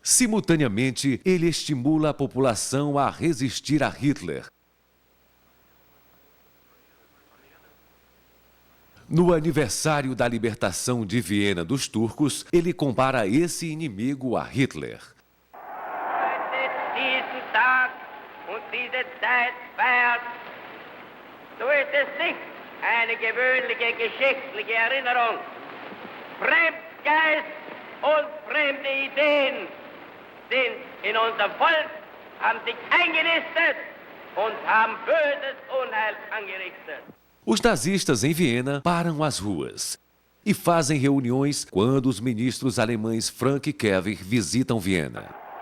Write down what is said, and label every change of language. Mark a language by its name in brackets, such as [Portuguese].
[Portuguese] Simultaneamente, ele estimula a população a resistir a Hitler. No aniversário da libertação de Viena dos turcos, ele compara esse inimigo a Hitler. [German] Diesen Tag und diese Zeit feiert, so ist es nicht eine gewöhnliche geschichtliche Erinnerung. Fremdgeist und fremde Ideen sind in unser Volk, haben sich eingenistet und haben böses Unheil angerichtet. [Portuguese] Os nazistas em Viena param as ruas e fazem reuniões quando os ministros alemães Frank e Kever visitam Viena.